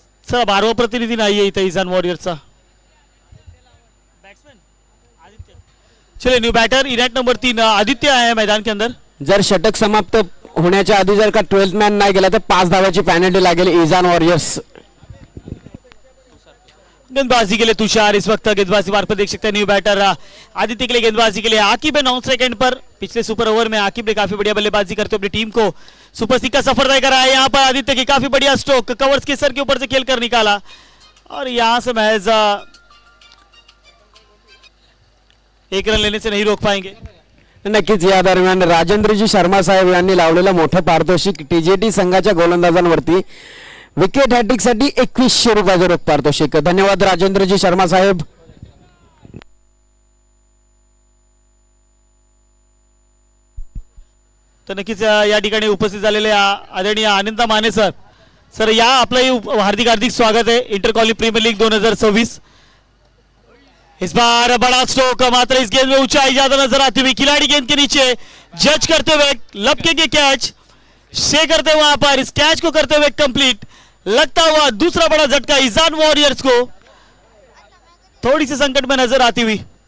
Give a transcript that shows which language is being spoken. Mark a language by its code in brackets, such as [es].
[mr] चला 12वा प्रतिनिधी नाहीये इथे ईजान वॉरियर्सचा. [hi] चलिए न्यू बैटर इनेट नंबर 3 आदित्य आहे मैदान के अंदर. [mr] जर षटक समाप्त होण्याच्या आधी जर का 12th मॅन नाही गेला तर 5 धावाची पेनल्टी लागेल इजान वॉरियर्स. [hi] गेंदबाजी के लिए तुषार इस वक्त गेंदबाजी मार्ग पर देख सकते हैं. न्यू बैटर आदित्य के लिए गेंदबाजी के लिए आकिब है 9 सेकंड पर. पिछले सुपर ओवर में आकिब ने काफी बढ़िया बल्लेबाजी करते हुए अपनी टीम को सुपर 6 का सफर तय करा है. यहाँ पर आदित्य की काफी बढ़िया स्ट्रोक, कवर्स के सर के ऊपर से खेल कर निकाला और यहाँ से महज 1 रन लेने से नहीं रोक पाएंगे. [mr] नक्कीच या दरम्यान राजेंद्रजी शर्मा साहेब यांनी लावलेलं मोठं पारितोषिक टीजेटी संघाच्या गोलंदाजांवरती. विकेट हॅट्रिक साठी 2100 रुपयाचं रोख पारितोषिक. धन्यवाद राजेंद्रजी शर्मा साहेब. तर नक्कीच या ठिकाणी उपस्थित झालेले आदरणीय आनंदा माने सर या आपलं हार्दिक हार्दिक स्वागत है इंटर कॉलेज प्रीमियर लीग 2026. [hi] इस बार बड़ा स्ट्रोक, मात्र इस गेंद में ऊंचाई ज्यादा नजर आती हुई. खिलाड़ी गेंद के नीचे जज करते हुए लपकेंगे कैच, से करते वहां पर इस कैच को करते हुए कंप्लीट. लगता हुआ दूसरा बड़ा झटका ईजान वॉरियर्स को, थोड़ी सी संकट में नजर आती हुई.